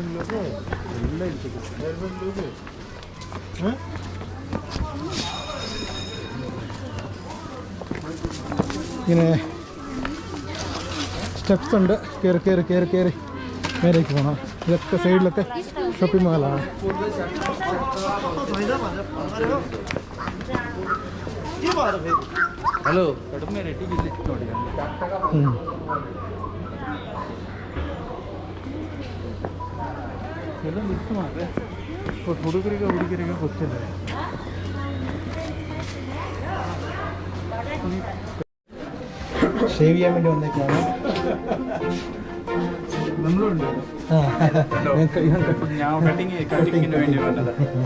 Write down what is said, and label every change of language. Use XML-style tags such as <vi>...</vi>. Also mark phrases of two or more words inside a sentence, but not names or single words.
<ml>ഇങ്ങനെ സ്റ്റെപ്സ് ഉണ്ട്. കയറി മേലേക്ക് പോകണം. ഇതൊക്കെ സൈഡിലൊക്കെ ഷോപ്പിംഗ് മാളാണ്.</ml> <kn>ಹಲೋ ಎಲ್ಲ ಮಿಕ್ಸ್ ಮಾಡಿದ್ರೆ ಹುಡುಗರಿಗೆ ಗೊತ್ತಿಲ್ಲ.</kn> <ml>ഷേവ് ചെയ്യാൻ വേണ്ടി വന്നേക്കാണ്. നമ്മളുണ്ട്. ഞാൻ കട്ടിങ്ങിന് വേണ്ടി വന്നത്.</ml>